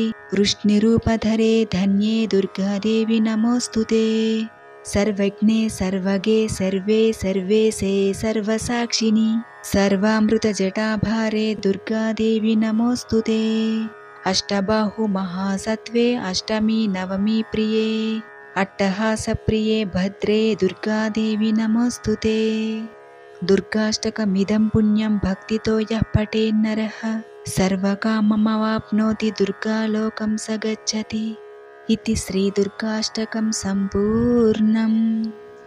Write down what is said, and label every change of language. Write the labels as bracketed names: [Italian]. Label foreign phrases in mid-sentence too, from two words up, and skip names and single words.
[Sanskrit] వృష్ణిరూపధరే ధన్యే దుర్గాదేవి నమోస్తుతే. సర్వజ్ఞే సర్వగే సర్వే సర్వేశే సర్వసాక్షిని. సర్వామృత జటాభారే దుర్గాదేవి నమోస్తుతే. అష్టబాహు మహాసత్వే అష్టమి నవమి ప్రియే. अट्टहासप्रिये भद्रे दुर्गादेवि नमोऽस्तुते। दुर्गाष्टकमिदं पुण्यं भक्तितो यः पठेन्नरः सर्वकाममवाप्नोति दुर्गालोकं स गच्छति इति श्रीदुर्गाष्टकं सम्पूर्णम्।